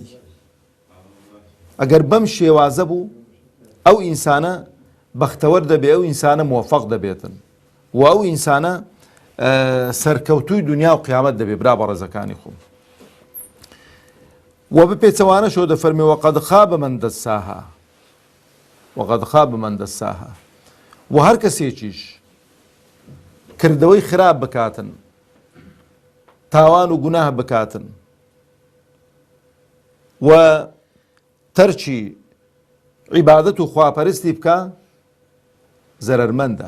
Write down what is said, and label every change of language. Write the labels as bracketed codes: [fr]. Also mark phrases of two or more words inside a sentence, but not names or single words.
[ckb] ئەگەر بەم شێوازە بوو ئەو ئینسانە بەختەوەر دەبێ، ئەو ئینسانە موفەق دەبێتن و ئەو ئینسانە سەرکەوتووی دنیا و قیامەت دەبێ برا بە ڕێزەکانی خۆم. و بپێچەوانە شۆ دەفەرمێ [ar] وەقەد خابە مەن دەساها، وەقەد خابە مەن دەساها. [ckb] و هەر کەسێکیش کردەوەی خراپ بکاتن، تاوان و گوناه بکاتن و تەرکی عیبادەت و خواپەرستی بکە، زەرەرمەندە.